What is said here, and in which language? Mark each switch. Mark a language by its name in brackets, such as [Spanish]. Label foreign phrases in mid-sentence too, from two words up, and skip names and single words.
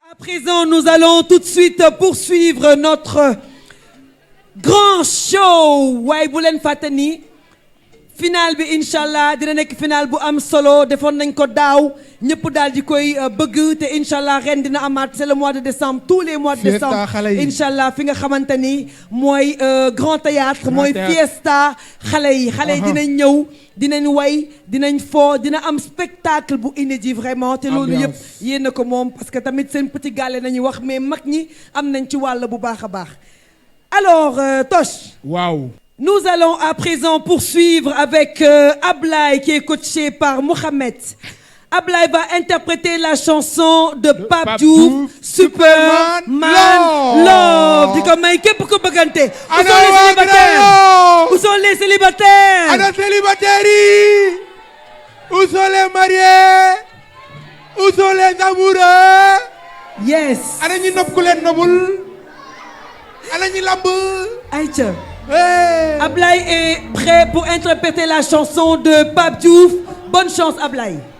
[French] À présent, nous allons tout de suite poursuivre notre grand show. [Wolof] Waaye bu leen fàtte ni final bi, Inch'Allah, dina nekk final bu am solo. Defoon nañ ko daaw, ñëpp daal di koy, euh, bëgg te, Inch'Allah, ren dina amaat. [French] C'est le mois de décembre, tous les mois de Fiesta décembre. [Wolof] xale yi. Inch'Allah, fi nga xamante ni mooy, euh, Grand Théâtre, Grand mooy Théâtre. fiesta xale yi. Xale yi Aha. dinañ ñëw, dinañ way, dina am spectacle bu inédit vraiment. Te loolu yëpp Ambiance. yéen a ko moom, [French] parce que [Wolof] tamit seen petit gallé nañu wax, mais mag ñi am nañ ci wàll bu baax a baax. Alors, euh, Toch. Waaw. [French] Nous allons à présent poursuivre avec, euh, Ablaye qui est coaché par Mohamed. Ablaye va interpréter la chanson de De Pape Pape Diouf, Diouf, Superman Superman Love. Love. [Wolof] Di ko may képp ko bëggante. [French] Où Ana sont les waa célibataires? Grand Yoff? Où sont les célibataires? [Wolof] Ana célibataires yi? [French] Où sont les mariés? Où sont les amoureux? Yes. [Wolof] Ana ñi nopp ku leen nobul? Ana ñi lamb? Aïcha. Hey. [French] Ablaye est prêt pour interpréter la chanson de Pape Diouf. Bonne chance, Ablaye.